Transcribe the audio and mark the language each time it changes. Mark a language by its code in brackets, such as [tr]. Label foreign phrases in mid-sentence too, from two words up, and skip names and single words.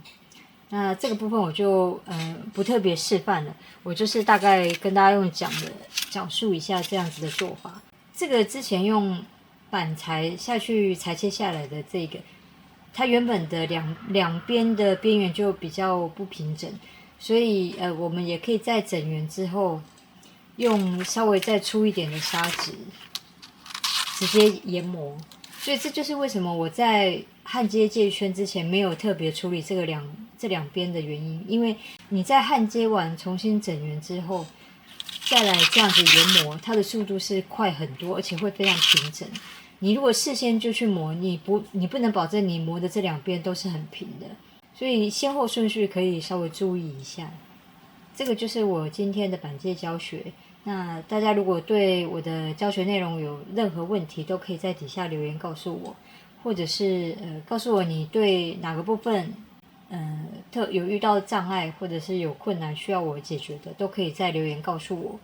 [zh] 那這個部分我就不特別示範了，我就是大概跟大家用講述一下這樣子的做法。這個之前用板材下去裁切下來的這個，它原本的兩邊的邊緣就比較不平整，所以我們也可以在整圓之後，用稍微再粗一點的砂紙直接研磨。所以這就是為什麼我在焊接界圈之前沒有特別處理這兩邊的原因，因為你在焊接完重新整圓之後，再來這樣子研磨，它的速度是快很多，而且會非常平整。你如果事先就去磨，你不能保證你磨的這兩邊都是很平的，所以先後順序可以稍微注意一下。這個就是我今天的板介教學。那大家如果對我的教學內容有任何問題，都可以在底下留言告訴我，或者是告訴我你對哪個部分有遇到障礙，或者是有困難需要我解決的，都可以在留言告訴我。